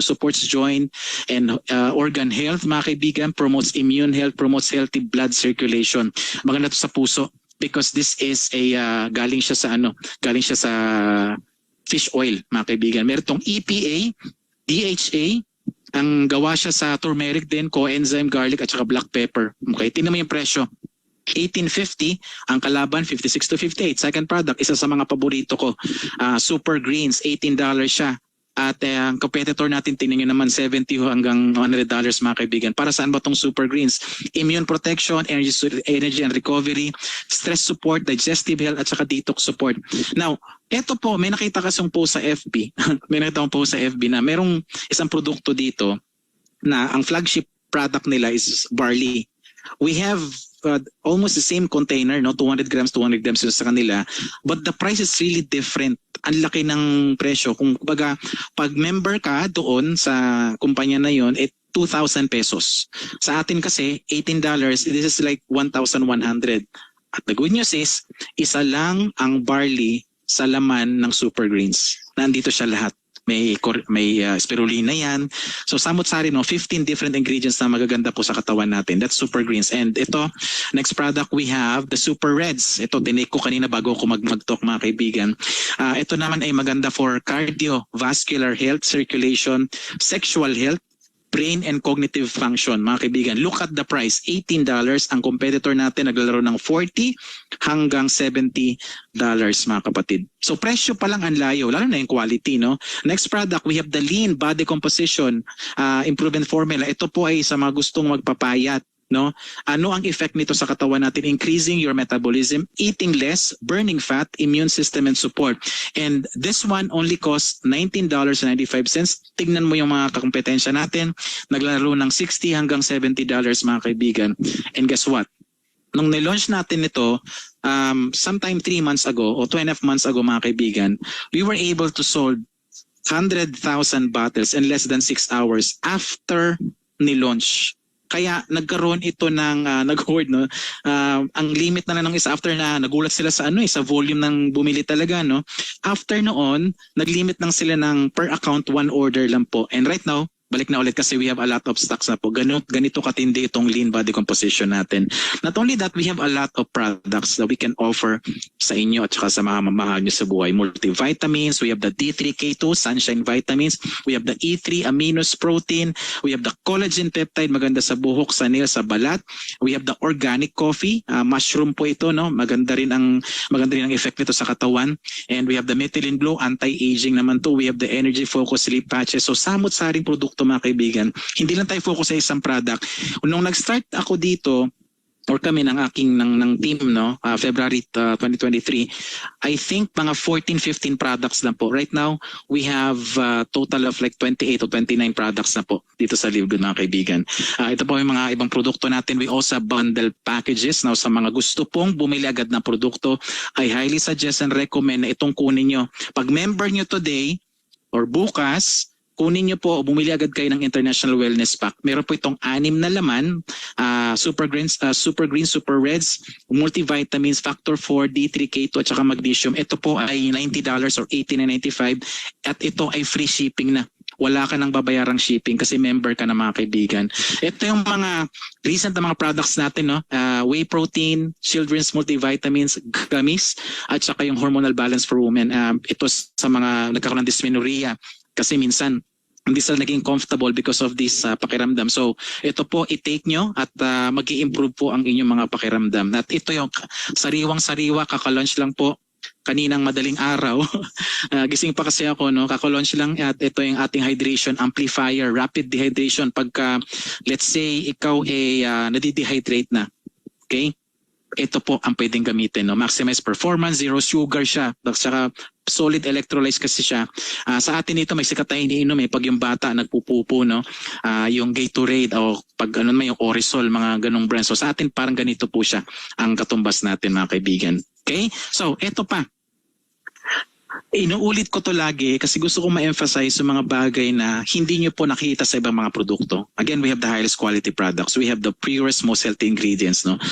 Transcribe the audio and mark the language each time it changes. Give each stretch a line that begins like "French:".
English: Supports joint and organ health
Filipino: mga kaibigan,
English: promotes immune health, promotes healthy blood circulation.
Filipino: Maganda to sa puso
English: because this is
Filipino: galing siya sa fish oil mga kaibigan. Meron tong EPA, DHA, ang gawa siya sa turmeric din, coenzyme, garlic at saka black pepper. Okay, tingnan mo yung presyo. $18.50, ang kalaban $56 to $58. Second product, isa sa mga paborito ko, Super Greens, $18 siya. At ang competitor natin, tingnan nyo naman, $70 hanggang $100 mga kaibigan. Para saan ba itong Super Greens?
English: Immune protection, energy and recovery, stress support, digestive health, at saka detox support.
Filipino: Now, eto po, may nakita kasong post sa FB. May nakita akong post sa FB na merong isang produkto dito na ang flagship product nila is barley.
English: We have almost the same container, no, 200 grams
Filipino: sa kanila,
English: but the price is really different.
Filipino: Ang laki ng presyo. Kung baga, pag member ka doon sa kumpanya na yon, 2,000 pesos. Sa atin kasi, $18,
English: this is like 1,100. At the good news is,
Filipino: isa lang ang barley sa laman ng Super Greens. Nandito siya lahat. may spirulina yan. So samot-sari, 15 different ingredients na magaganda po sa katawan natin.
English: That's Super Greens. And ito, next product we have, the Super Reds.
Filipino: Ito, tinake ko kanina bago ako mag-talk mga kaibigan. Ito naman ay maganda
English: for cardiovascular health, circulation, sexual health, brain and cognitive function.
Filipino: Mga kaibigan,
English: look at the price, $18.
Filipino: Ang competitor natin naglalaro ng $40 hanggang $70 mga kapatid. So presyo pa lang ang layo, lalo na yung quality. No?
English: Next product, we have the Lean Body Composition Improvement Formula.
Filipino: Ito po ay sa mga gustong magpapayat. No? Ano ang effect nito sa katawan natin?
English: Increasing your metabolism, eating less, burning fat, immune system and support. And this one only costs $19.95.
Filipino: Tignan mo yung mga kakompetensya natin. Naglalaro ng $60 hanggang $70 mga kaibigan.
English: And guess what?
Filipino: Nung nilaunch natin ito,
English: sometime 3 months ago o 2.5 months ago mga kaibigan, we were able to sold 100,000 bottles in less than 6 hours after ni-launch.
Filipino: Kaya nagkaroon ito ng nag-hoard, no. Ang limit na lang ng isa after na nagulat sila sa sa volume ng bumili talaga, no. After noon, naglimit lang sila ng per account 1 order lang po. And right now, balik na ulit kasi
English: we have a lot of stocks
Filipino: na po. Ganito katindi itong Lean Body Composition natin.
English: Not only that, we have a lot of products that we can offer
Filipino: sa inyo at saka sa mga mamahal nyo sa buhay.
English: Multivitamins, we have the D3K2 Sunshine Vitamins, we have the E3 Aminos Protein, we have the Collagen Peptide,
Filipino: maganda sa buhok, sa nail, sa balat.
English: We have the Organic Coffee, mushroom po ito, no?
Filipino: Maganda rin ang effect nito sa katawan.
English: And we have the Methylene Glow, anti-aging naman to. We have the Energy Focus Sleep Patches.
Filipino: So samot-saring produkto mga kaibigan. Hindi lang tayo focus sa isang product. Nung nag-start ako dito, or kami ng team, no, February 2023, I think mga 14-15 products lang po.
English: Right now, we have total of like 28 o 29 products
Filipino: na po dito sa Live Good mga kaibigan. Ito po yung mga ibang produkto natin.
English: We also have bundle packages.
Filipino: Now, sa mga gusto pong bumili agad ng produkto,
English: I highly suggest and recommend
Filipino: na itong kunin nyo. Pag member nyo today or bukas, kunin nyo po o bumili agad kayo ng International Wellness Pack. Meron po itong 6 na laman, Super Greens, Super Reds, multivitamins, Factor 4, D3K2 at saka magnesium. Ito po ay $90 or $18.95 at ito ay free shipping na. Wala ka nang babayarang shipping kasi member ka na mga kaibigan. Ito yung mga recent na mga products natin, no?
English: Whey protein, children's multivitamins, gummies, at saka yung hormonal balance for women.
Filipino: Ito sa mga nagkakaroon ng dysmenorrhea. Kasi minsan, hindi sila naging comfortable
English: because of this
Filipino: pakiramdam. So, ito po, i-take nyo at mag-i-improve po ang inyong mga pakiramdam. At ito yung sariwang-sariwa, kaka-launch lang po kaninang madaling araw. Gising pa kasi ako, no? Kaka-launch lang at ito yung ating hydration amplifier, rapid dehydration. Pagka, let's say, ikaw ay nadidehydrate na. Okay? Ito po ang pwedeng gamitin.
English: No? Maximize performance, zero sugar siya. Saka solid electrolytes kasi siya.
Filipino: Sa atin ito may sikat tayo iniinom pag yung bata nagpupupo, no? Yung Gatorade o pag yung Orisol, mga ganong brands. So sa atin parang ganito po siya ang katumbas natin mga kaibigan. Okay? So ito pa. Inuulit ko to lagi kasi gusto kong ma-emphasize yung mga bagay na hindi nyo po nakita sa ibang mga produkto.
English: Again, we have the highest quality products. We have the purest, most healthy ingredients, no?